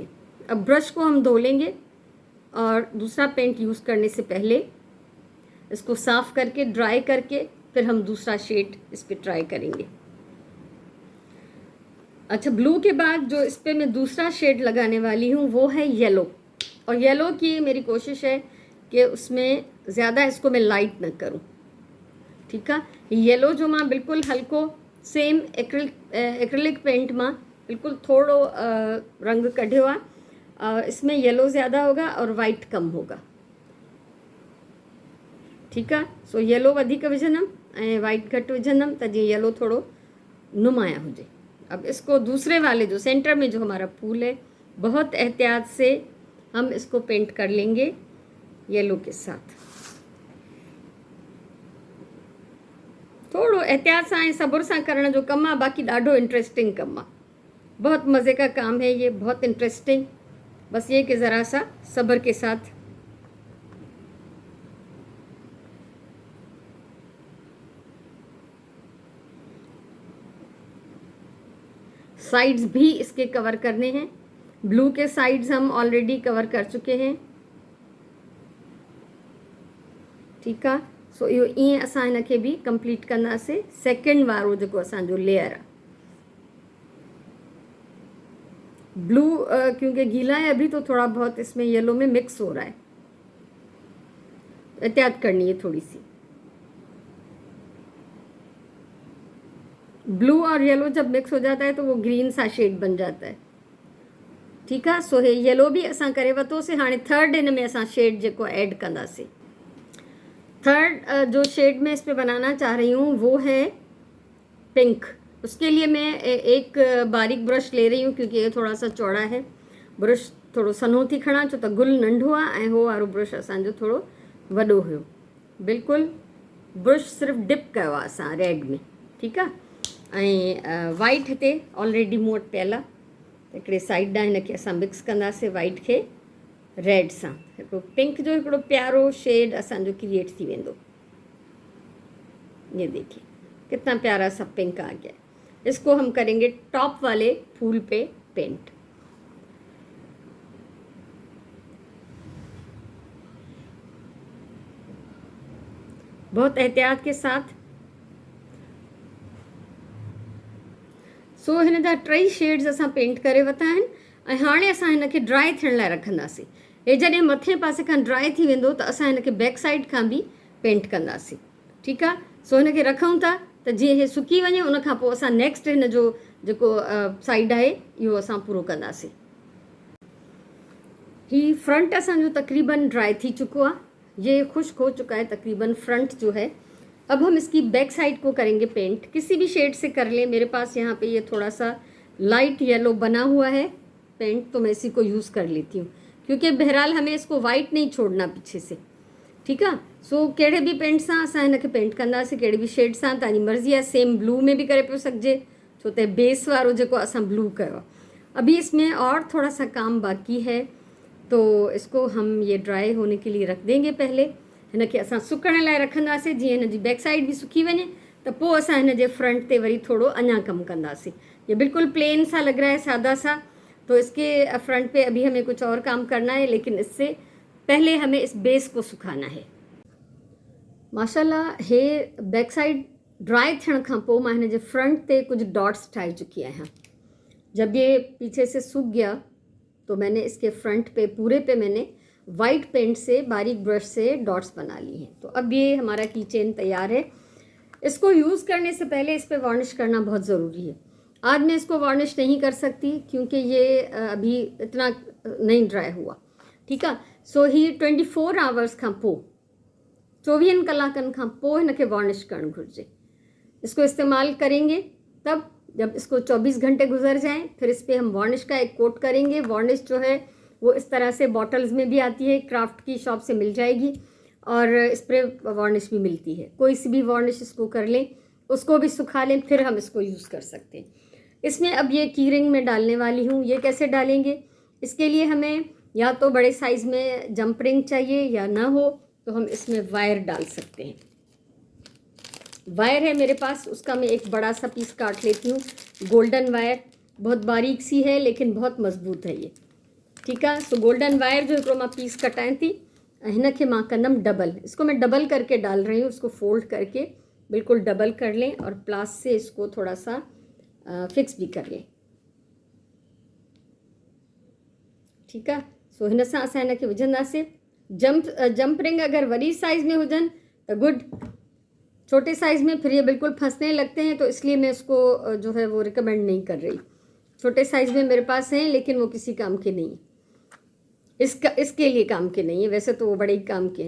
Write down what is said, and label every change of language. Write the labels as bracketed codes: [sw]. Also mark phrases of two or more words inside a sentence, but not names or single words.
[hi] अब ब्रश को हम धो लेंगे और दूसरा पेंट यूज़ करने से पहले इसको साफ़ करके ड्राई करके फिर हम दूसरा शेड इस पर ट्राई करेंगे। अच्छा, ब्लू के बाद जो इस पे मैं दूसरा शेड लगाने वाली हूँ वो है येलो। और येलो की मेरी कोशिश है कि उसमें ज़्यादा इसको मैं लाइट न करूँ। [sd] ठीक है, येलो जो मां बिल्कुल हल्को [en] same acrylic paint [sd] मां बिल्कुल थोड़ो रंग कढियो आहे। [hi] इसमें येलो ज़्यादा होगा और वाइट कम होगा। [sd] ठीक है, सो येलो वधिक विझंदमि ऐं वाइट घटि विझंदमि त जीअं येलो थोड़ो नुमाया हुजे। [hi] अब इसको दूसरे वाले जो सेंटर में जो हमारा फूल है, बहुत एहतियात से हम इसको पेंट कर लेंगे येलो के साथ। [sd] थोड़ो एहतियात सां ऐं सब्र सां करण जो कमु आहे, बाक़ी ॾाढो इंटरेस्टिंग कमु आहे, [hi] बहुत मज़े का काम है ये, बहुत इंटरेस्टिंग। बस ये कि ज़रा सा सब्र के साथ। साइड्स भी इसके कवर करने हैं। ब्लू के साइड्स हम ऑलरेडी कवर कर चुके हैं। [sd] ठीक है, सो इहो ईअं असां हिनखे बि कंप्लीट कंदासीं। सेकेंड वारो जेको असांजो लेयर आहे, [hi] ब्लू क्योंकि गीला है अभी तो थोड़ा बहुत इसमें येलो में मिक्स हो रहा है, एहतियात करनी है थोड़ी सी। ब्लू और येलो जब मिक्स हो जाता है तो वो ग्रीन सा शेड बन जाता है। [sd] ठीक है, सो हे येलो भी असां करे वरितोसीं। हाणे थर्ड इन में असां शेड जेको ऐड कंदासीं। [hi] थर्ड जो शेड में इस पे बनाना चाह रही हूँ वो है पिंक। उसके लिए मैं एक बारीक ब्रश ले रही हूँ क्योंकि ये थोड़ा सा चौड़ा है। [sd] ब्रश थोड़ो सनो थी खणा छो त गुल नंढो आहे ऐं हो वारो ब्रश असांजो थोड़ो वॾो हुयो। बिल्कुलु ब्रश सिर्फ़ु डिप कयो आहे असां रेड में। ठीकु आहे, ऐं वाइट हिते ऑलरेडी मूं वटि पियल आहे, हिकिड़े साइड ॾांहुं हिनखे असां मिक्स कंदासीं वाइट खे रेड सां। हिकिड़ो पिंक जो हिकिड़ो प्यारो शेड असांजो क्रिएट थी वेंदो। [hi] ये देखिए कितना प्यारा सा पिंक आ गया। इसको हम करेंगे टॉप वाले फूल पे पेंट। बहुत एहतियात के साथ। [sd] सो हिन जा टई शेड्स असां पेंट करे वरिता आहिनि ऐं हाणे असां हिनखे ड्राई थियण लाइ रखंदासीं। हे जॾहिं मथे पासे खां ड्राई थी वेंदो त असां हिनखे [en] back side [sd] खां बि पेंट कंदासीं। ठीकु आहे, सो हिनखे रखूं था त जीअं हे सुकी वञे उन खां पोइ असां नेक्स्ट हिन जो जेको साइड आहे इहो असां पूरो कंदासीं। ही फ्रंट असांजो तकरीबन ड्राई थी चुको आहे, [hi] ये खुश्क हो चुका है तकरीबन फ्रंट जो है। अब हम इसकी [en] back side [hi] को करेंगे पेंट। किसी भी शेड से कर लें, मेरे पास यहाँ पे ये थोड़ा सा [en] light yellow [hi] बना हुआ है पेंट, तो मैं इसी को यूज़ कर लेती हूँ क्योंकि बहरहाल हमें इसको वाइट नहीं छोड़ना पीछे से। [sd] ठीकु आहे, सो कहिड़े बि पेंट सां असां हिनखे पेंट कंदासीं, कहिड़े बि शेड सां, तव्हांजी मर्ज़ी आहे। सेम ब्लू में भी करे पियो सघिजे छो त बेस वारो जेको असां ब्लू कयो आहे। [hi] अभी इसमें और थोड़ा सा काम बाकी है, तो इसको हम ये ड्राई होने के लिए रख देंगे। [sd] पहले हिनखे असां सुकण लाइ रखंदासीं, जीअं हिन जी [en] back side [sd] भी सुकी वञे त पोइ असां हिन जे फ्रंट ते वरी थोड़ो अञा कमु कंदासीं। [hi] ये बिल्कुल प्लेन सा लग रहा है, सादा सा, तो इसके फ्रंट पे अभी हमें कुछ और काम करना है, लेकिन इससे पहले हमें इस बेस को सुखाना है। [sd] माशाल्लाह हे [en] back side [sd] ड्राई थियण खां पोइ मां हिन जे फ्रंट ते कुछ डॉट्स ठाहे चुकी आहियां। [hi] जब ये पीछे से सूख गया तो मैंने इसके फ्रंट पे पूरे पे मैंने वाइट पेंट से बारीक ब्रश से डॉट्स बना लिए हैं। तो अब ये हमारा [en] key chain [hi] तैयार है। इसको यूज़ करने से पहले इस पर वार्निश करना बहुत ज़रूरी है। आज मैं इसको वार्निश नहीं कर सकती क्योंकि ये अभी इतना नहीं ड्राई हुआ। [sd] ठीक है, सो ही 24 आवर्स खां पोइ 24 कलाकनि खां पोइ हिनखे वार्निश करणु घुरिजे। [hi] इसको इस्तेमाल करेंगे तब जब इसको 24 घंटे गुजर जाएं, फिर इस पर हम वार्निश का एक कोट करेंगे। वार्निश जो है वो इस तरह से बॉटल्स में भी आती है, क्राफ्ट की शॉप से मिल जाएगी, और [en] spray varnish [hi] भी मिलती है। कोई सी भी वार्निश इसको कर लें, उसको भी सुखा लें, फिर हम इसको यूज़ कर सकते हैं। इसमें अब ये [en] key ring [hi] में डालने वाली हूँ। ये कैसे डालेंगे, इसके लिए हमें या तो बड़े साइज़ में [en] jump ring [hi] चाहिए, या ना हो तो हम इसमें वायर डाल सकते हैं। वायर है मेरे पास, उसका मैं एक बड़ा सा पीस काट लेती हूँ। [en] golden wire [hi] बहुत बारीक सी है लेकिन बहुत मज़बूत है ये। [sd] ठीक है, सो [en] golden wire [sd] जो हिकिड़ो मां पीस कटाए थी, हिनखे मां कंदमि डबल। [hi] इसको मैं डबल करके डाल रही हूँ। इसको फोल्ड करके बिल्कुल डबल कर लें और प्लास से इसको थोड़ा सा फिक्स भी कर लें। [sd] ठीकु आहे। सो हिन सां असां हिनखे विझंदासीं। [en] jump ring [hi] अगर वड़ी साइज़ में हुजन तो गुड, छोटे साइज़ में फिर ये बिल्कुल फंसने लगते हैं, तो इसलिए मैं इसको जो है वो रिकमेंड नहीं कर रही। छोटे साइज़ में मेरे पास हैं लेकिन वो किसी काम के नहीं है, इसके लिए काम के नहीं है, वैसे तो वो बड़े ही काम के हैं।